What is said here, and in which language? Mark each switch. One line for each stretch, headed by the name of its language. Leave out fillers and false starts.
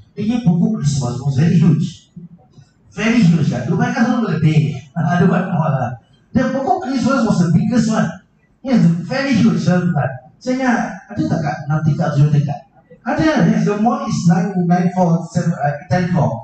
Malay: Dia pokok
English: Christmas was very huge. Very huge kan.
Malay: Dubai kan selalu lebih. Ada banyak lah.
English: The pokok Christmas was the biggest one. Yes, very huge.
Malay: Saya ingat, ada tak kat 6 tingkat, 7 tingkat? Ada.
English: Yes, the mall is 9 floor, 10 floor.